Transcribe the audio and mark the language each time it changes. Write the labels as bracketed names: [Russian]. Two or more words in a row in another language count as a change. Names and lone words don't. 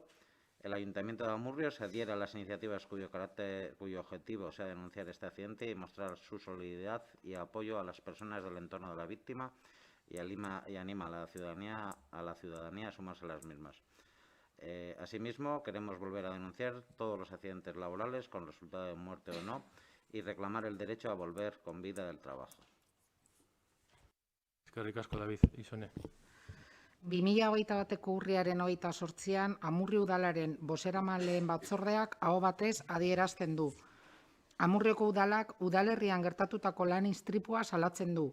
[Spanish] El Ayuntamiento de Amurrio se adhiere a las iniciativas cuyo objetivo sea denunciar este accidente y mostrar su solidaridad y apoyo a las personas del entorno de la víctima, y anima a la ciudadanía a sumarse a las mismas. Asimismo, queremos volver a denunciar todos los accidentes laborales con resultado de muerte o no, y reclamar el derecho a volver con vida del trabajo. [Basque] Eskerrik asko, David. Isone. 2021ko urriaren 28an Amurrio udalaren bozeramaileen batzordeak aho batez adierazten du: Amurrioko udalak udalerrian gertatutako lan istripua salatzen du.